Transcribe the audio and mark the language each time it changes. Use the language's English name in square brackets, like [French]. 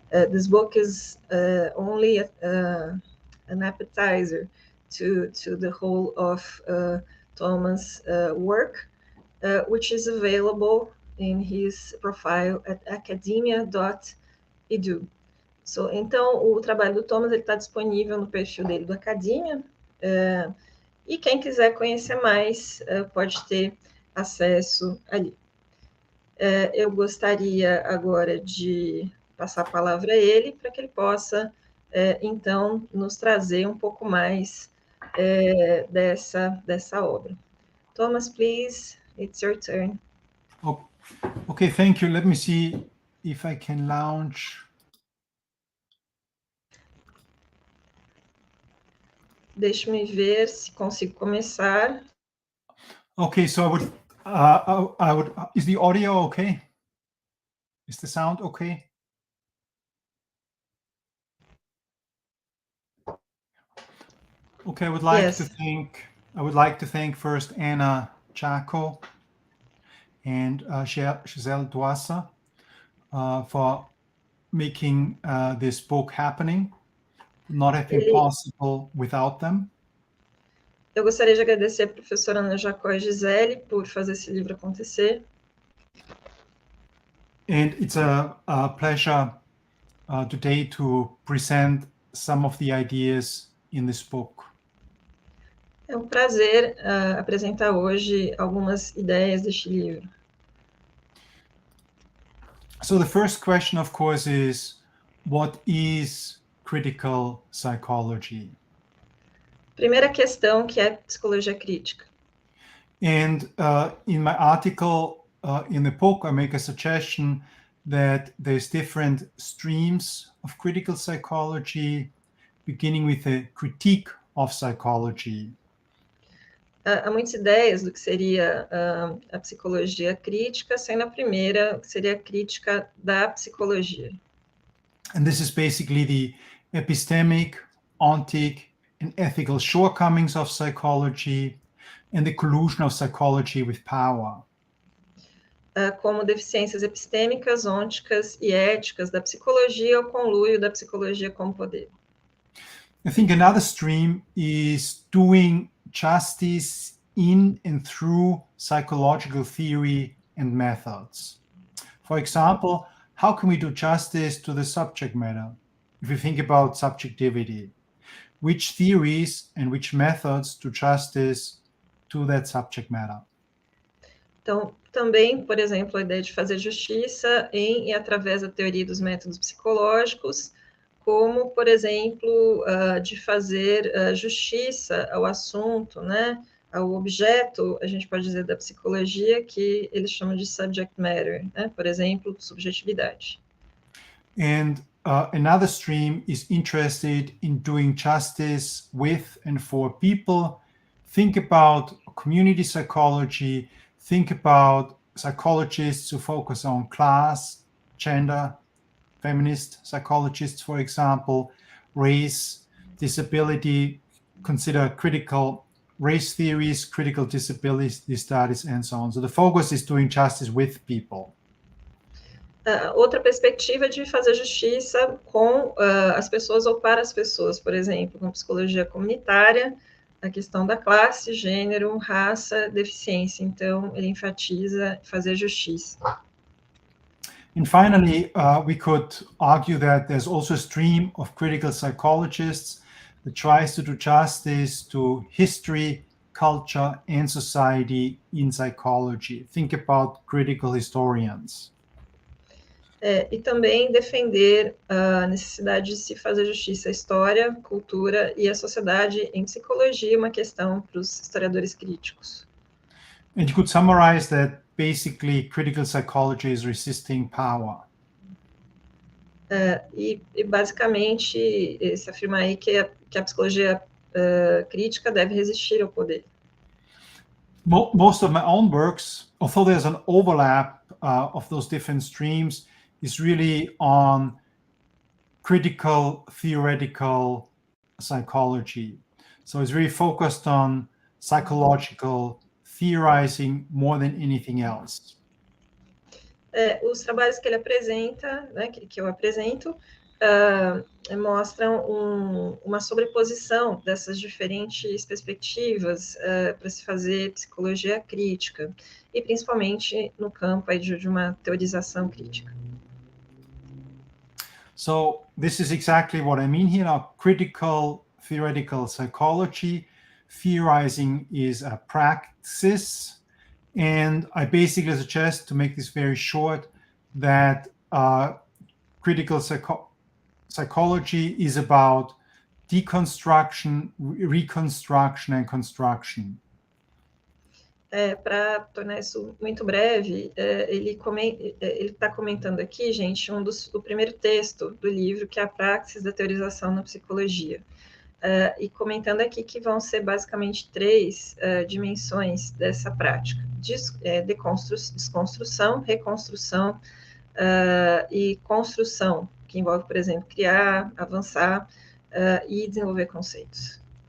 [English] This book is only an appetizer to the whole of Thomas' work, which is available in his profile at academia.edu. [Portuguese] So, então, o trabalho do Thomas está disponível no perfil dele do Academia, e quem quiser conhecer mais pode ter acesso ali. Eu gostaria agora de passar a palavra a ele, para que ele possa, então, nos trazer um pouco mais dessa obra. [English] Thomas, please, it's your turn. Okay, thank you. Let me see if I can launch. [Portuguese] Deixe-me ver se consigo começar. [English] Okay, so I would. Is the audio okay? Is the sound okay? Okay, I would like to thank first Ana Jacó and Gisele Toassa for making this book happening. Would not have been possible without them. [Portuguese] Eu gostaria de agradecer a professora Ana Jacó e Gisele por fazer esse livro acontecer. [English] And it's a pleasure today to present some of the ideas in this book. [Portuguese] É um prazer apresentar hoje algumas ideias deste livro. [English] So the first question, of course, is what is critical psychology? [Portuguese] Primeira questão, que é psicologia crítica. [English] And in my article in the book, I make a suggestion that there's different streams of critical psychology, beginning with a critique of psychology. [Portuguese] Há muitas ideias do que seria a psicologia crítica, sendo a primeira, que seria a crítica da psicologia. [English] And this is basically the epistemic, ontic, and ethical shortcomings of psychology and the collusion of psychology with power. [Portuguese] Como deficiências epistêmicas, ônticas e éticas da psicologia, o conluio da psicologia com o poder. [English] I think another stream is doing justice in and through psychological theory and methods. For example, how can we do justice to the subject matter? If you think about subjectivity, which theories and which methods do justice to that subject matter? [Portuguese] Então, também, por exemplo, a ideia de fazer justiça em e através da teoria dos métodos psicológicos, como, por exemplo, de fazer justiça ao assunto, né, ao objeto, a gente pode dizer, da psicologia, que eles chamam de subject matter, né, por exemplo, subjetividade. [English] And another stream is interested in doing justice with and for people. Think about community psychology, think about psychologists who focus on class, gender, feminist psychologists, for example, race, disability, consider critical race theories, critical disability studies, and so on. So the focus is doing justice with people. [Portuguese] Outra perspectiva de fazer justiça com as pessoas ou para as pessoas, por exemplo, com psicologia comunitária, a questão da classe, gênero, raça, deficiência. Então, ele enfatiza fazer justiça. [English] And finally, we could argue that there's also a stream of critical psychologists that tries to do justice to history, culture, and society in psychology. Think about critical historians. [Portuguese] E também defender a necessidade de se fazer justiça à história, cultura e à sociedade em psicologia, uma questão para os historiadores críticos. [English] And you could summarize that basically critical psychology is resisting power. [Portuguese] E basicamente, se afirma aí que a psicologia crítica deve resistir ao poder. [English] Most of my own works, although there's an overlap of those different streams, is really on critical theoretical psychology. So it's really focused on psychological theorizing more than anything else. [Portuguese] Os trabalhos que ele apresenta, né, que eu apresento, mostram uma sobreposição dessas diferentes perspectivas para se fazer psicologia crítica, e principalmente no campo aí de uma teorização crítica. [English] So this is exactly what I mean here now. Critical theoretical psychology, theorizing is a practice, and I basically suggest, to make this very short, that critical psychology is about deconstruction, reconstruction, and construction. [Portuguese] Para tornar isso muito breve, ele está comentando aqui, gente, o primeiro texto do livro, que é a Praxis da Teorização na Psicologia. E comentando aqui que vão ser basicamente 3 dimensões dessa prática: desconstrução, reconstrução e construção, que envolve, por exemplo, criar, avançar e desenvolver conceitos.